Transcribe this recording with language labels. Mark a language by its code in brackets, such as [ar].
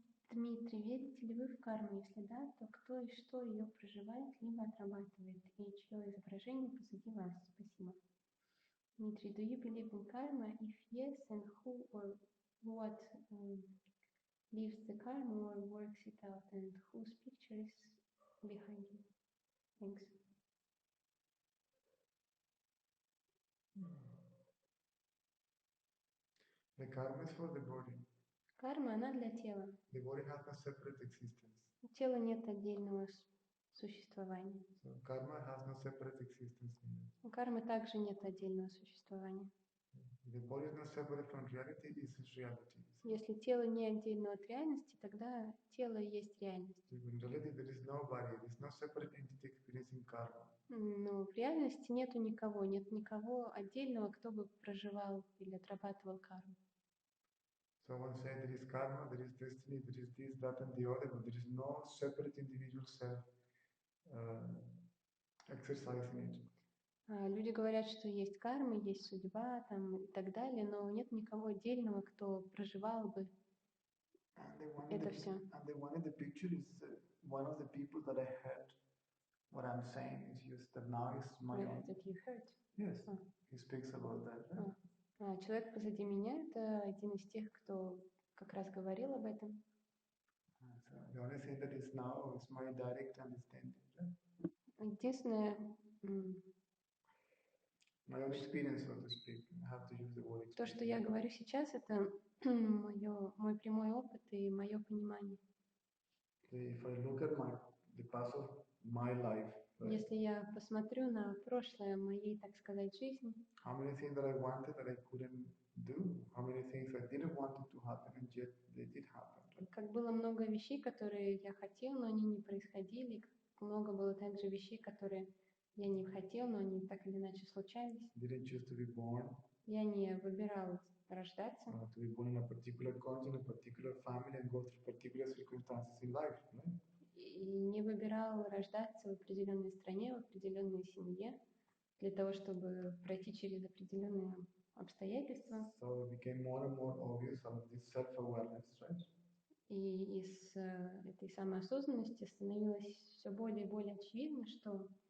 [ru] Дмитрий, верите ли вы в карму? Если да, то кто и что ее проживает, либо отрабатывает, и чье изображение позади вас? Спасибо. [en] Дмитрий, do you believe in karma? If yes, and who or what lives the karma or works it out, and whose picture is behind you? Thanks. The karma is for the body. [ru] Карма, она для тела. [en] The body has no separate existence. [ru] У тела нет отдельного существования. [en] So karma has no separate existence neither. [ru] У кармы также нет отдельного существования. [en] The body is not separate from reality, this is reality. [ru] Если тело не отдельно от реальности, тогда тело и есть реальность. [en] So in reality there is no body, there is no separate entity experiencing karma. [ru] Но в реальности нету никого, нет никого отдельного, кто бы проживал или отрабатывал карму. [en] So one say there is karma, there is destiny, there is this, that and the other, but there is no separate individual self exercising it. [ru] Люди говорят, что есть карма, есть судьба там, и так далее, но нет никого отдельного, кто проживал бы это все. [en] And the one in the picture is one of the people that I heard. What I'm saying is just that now is my own. That you heard. Yes, he speaks about that. Right? [ru] Человек позади меня — это один из тех, кто как раз говорил об этом. [en] So the only thing that is now is my direct understanding. Right? [ru] Единственное, [en] My own experience, so to speak. I have to use the word experience. [ru] То, что я говорю сейчас, это мой прямой опыт и мое понимание. [en] If I look at the past of my life, right? [ru] Если я посмотрю на прошлое моей, так сказать, жизни, [en] how many things that I wanted that I couldn't do, how many things I didn't want it to happen, and yet they did happen. Right? [ru] Как было много вещей, которые я хотел, но они не происходили, как много было также вещей, которые я не хотел, но они так или иначе случались. [en] Didn't choose to be born. [ru] Я не выбирал рождаться. [en] To be born in a particular country, in a particular family, and go through particular circumstances in life. Right? [ru] И не выбирал рождаться в определенной стране, в определенной семье, для того, чтобы пройти через определенные обстоятельства. [en] So it became more and more obvious out of this self-awareness, right? [ru] И из этой самоосознанности становилось все более и более очевидно, что